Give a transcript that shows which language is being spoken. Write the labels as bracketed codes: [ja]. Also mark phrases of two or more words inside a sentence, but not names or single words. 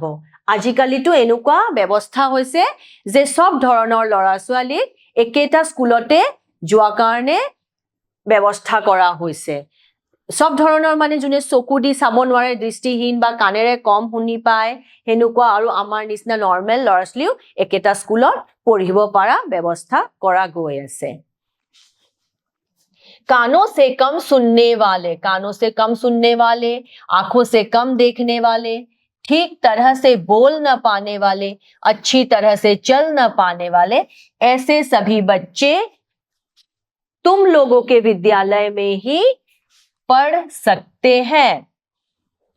[as] আজিকালিতো এনেকুৱা ব্যৱস্থা হৈছে যে সব ধৰণৰ ল'ৰা ছোৱালীক একেটা স্কুলতে যোৱা কাৰণে ব্যৱস্থা কৰা হৈছে। সব ধৰণৰ মানে যোনে চকু দি চাব নোৱাৰে, দৃষ্টিহীন বা কাণেৰে কম শুনি পায়, হেনুকুৱা আৰু আমাৰ নিচিনা নৰ্মেল ল'ৰা ছোৱালীও একেটা স্কুলত পঢ়িব পৰা ব্যৱস্থা কৰা গৈ আছে। [hi] कानों से कम सुनने वाले, कानों से कम सुनने वाले, आंखों से कम देखने वाले, ठीक तरह से बोल न पाने वाले, अच्छी तरह से चल न पाने वाले, ऐसे सभी बच्चे तुम लोगों के विद्यालय में ही पढ़ सकते हैं।